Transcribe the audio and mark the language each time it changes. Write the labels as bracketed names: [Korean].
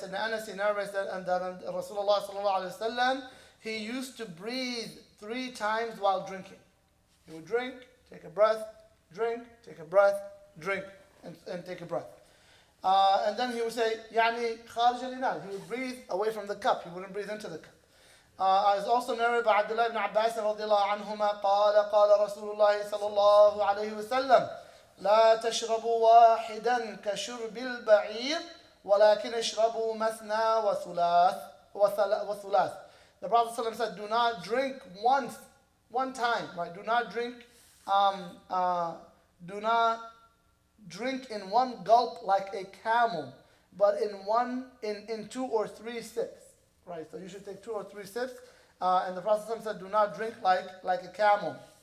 [English] Sayyidina Anas narrates that, and that Rasulullah صلى الله عليه وسلم, he used to breathe 3 times while drinking. He would drink, take a breath, drink, take a breath, drink, and take a breath. And then he would say, [Arabic] يعني خارج الإناء. [English] He would breathe away from the cup. He wouldn't breathe into the cup. It's also narrated by Abdullah ibn Abbas [Arabic] رضي الله عنهما قال رسول الله صلى الله عليه وسلم لا تشربوا واحدا كشرب البعير ولكن اشربوا مثنى وثلاث. [English] The Prophet ﷺ said, do not drink one time, right? Do not drink in one gulp like a camel, but in 2 or 3 sips. Right, so you should take 2 or 3 sips. And the Prophet ﷺ said, do not drink like a camel.